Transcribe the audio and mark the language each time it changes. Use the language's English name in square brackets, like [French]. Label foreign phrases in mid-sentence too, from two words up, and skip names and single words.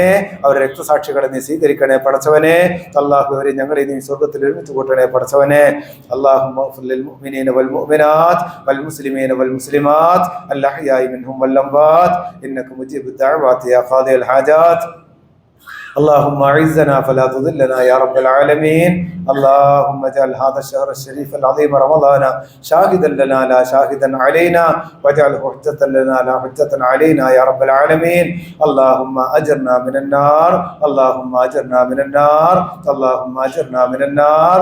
[Malayalam] അവരുടെ രക്തസാക്ഷികളെ നീ സ്വീകരിക്കണേ പടച്ചവനെ. അല്ലാഹുവേ ഞങ്ങളെ നീ സ്വർഗ്ഗത്തിൽ ഒരുമിച്ച് കൂട്ടണേ പടച്ചവനെ. [Arabic] اللهم اغفر للمؤمنين والمؤمنات والمسلمين والمسلمات الأحياء منهم والأموات إنك مجيب الدعوات يا قاضي الحاجات. اللهم اعزنا فلا تضلنا يا رب العالمين. اللهم اجعل هذا الشهر الشريف العظيم رمضان شاهدا لنا لا شاهدا علينا، واجعله حجة لنا لا حجة علينا يا رب العالمين. اللهم اجرنا من النار، اللهم اجرنا من النار، اللهم اجرنا من النار.